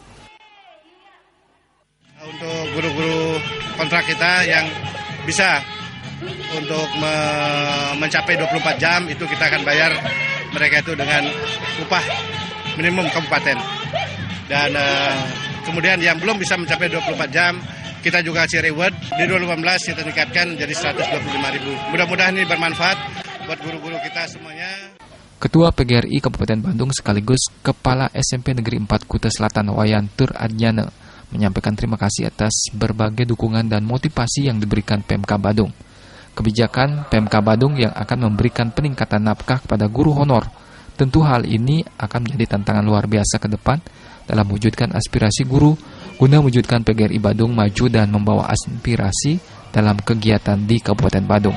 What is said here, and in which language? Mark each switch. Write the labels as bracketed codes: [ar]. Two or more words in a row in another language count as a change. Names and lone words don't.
[id] Untuk guru-guru kontrak kita yang bisa untuk mencapai 24 jam itu kita akan bayar mereka itu dengan upah minimum kabupaten. Dan kemudian yang belum bisa mencapai 24 jam kita juga kasih reward di 2018 kita tingkatkan jadi 125.000. Mudah-mudahan ini bermanfaat buat guru-guru kita semuanya. Ketua PGRI Kabupaten Badung sekaligus Kepala SMP Negeri 4 Kuta Selatan Wayan Tur Adjane menyampaikan terima kasih atas berbagai dukungan dan motivasi yang diberikan Pemkab Badung. Kebijakan Pemkab Badung yang akan memberikan peningkatan nafkah kepada guru honor. Tentu hal ini akan menjadi tantangan luar biasa ke depan dalam mewujudkan aspirasi guru guna mewujudkan PGRI Badung maju dan membawa aspirasi dalam kegiatan di Kabupaten Badung.